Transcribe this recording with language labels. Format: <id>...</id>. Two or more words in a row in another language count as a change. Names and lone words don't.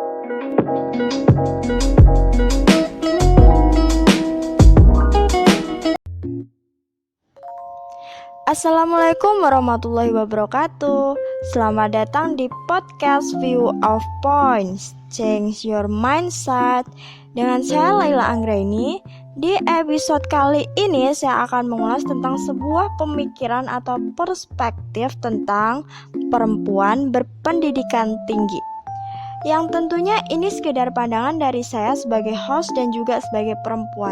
<ar>السلام عليكم ورحمة الله وبركاته.</ar> <id>Selamat datang di podcast View of Points, Change Your Mindset. Dengan saya Laila Anggraini. Di episode kali ini saya akan mengulas tentang sebuah pemikiran atau perspektif tentang perempuan berpendidikan tinggi. Yang tentunya ini sekedar pandangan dari saya sebagai host dan juga sebagai perempuan.</id>